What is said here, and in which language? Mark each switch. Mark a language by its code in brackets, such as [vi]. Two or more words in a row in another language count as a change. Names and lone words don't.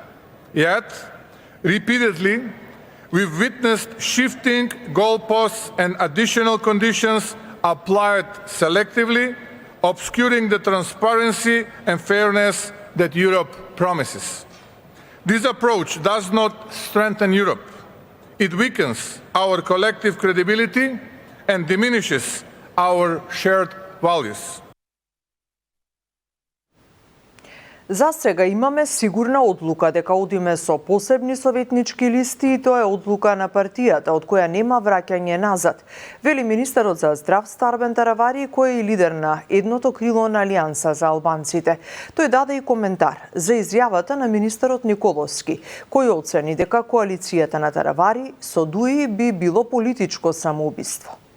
[en] Yet, repeatedly, we've witnessed shifting goalposts and additional conditions applied selectively, obscuring the transparency and fairness that Europe promises. This approach does not strengthen Europe. It weakens our collective credibility and diminishes our shared values. [mk] За сега имаме сигурна одлука дека одиме со посебни советнички листи и тоа е одлука на партијата, од која нема враќање назад, вели министерот за здравство Арбен Таравари, кој е и лидер на едното крило на Алијанса за албанците. Тој даде и коментар за изјавата на министерот Николовски, кој оцени дека коалицијата на Таравари со ДУИ би било политичко самоубиство.